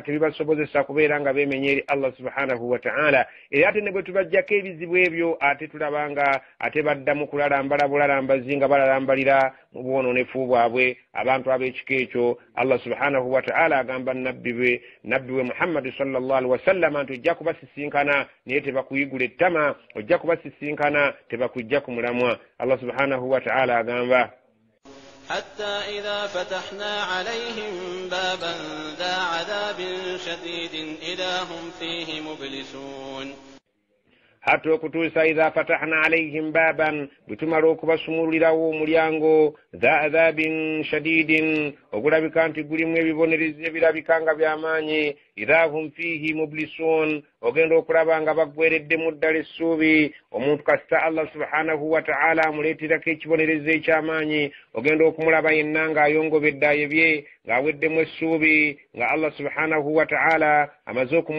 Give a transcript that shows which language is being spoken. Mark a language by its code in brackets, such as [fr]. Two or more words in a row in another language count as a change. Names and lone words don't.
[lg] tebibasobozesa kubeera nga beemenya eri Allah [ar] سبحانه وتعالى [lg] era ate ne bwe tubajjako ebizibu ebyo ate tulabanga ate baddamu kulalambala bulalambazi nga balalambalira mu bwonoonefu bwabwe abantu ab'ekika ekyo Allah [ar] سبحانه وتعالى [lg] agamba nabbi we Muhammad [ar] صلى الله عليه وسلم [lg] nti ojja kubasisinkana naye tebakuyigula ettama ojja kubasisinkana tebakujja ku mulamwa Allah [ar] سبحانه وتعالى [lg] agamba [ar] حتى إذا فتحنا عليهم بابا ذا عذاب شديد إذا هم فيه مبلسون [lg] hatta okutuusa [ar] إذا فتحنا عليهم بابا [lg] bwetumala okubasumululirawo omulyango [ar] ذا عذاب شديد [lg] ogulabika nti gulimu ebibonerezi ebirabika nga by'amaanyi [ar] إذا هم فيه مبلسون [lg] ogenda okulaba nga baggwereddemu ddala essuubi omuntu kasita Allah [ar] سبحانه وتعالى [lg] amuleeterako ekibonerezo eky'amaanyi ogenda okumulaba yenna ng'ayongobedde ayebye ng'aweddemu essuubi nga Allah [ar] سبحانه وتعالى [lg] amaze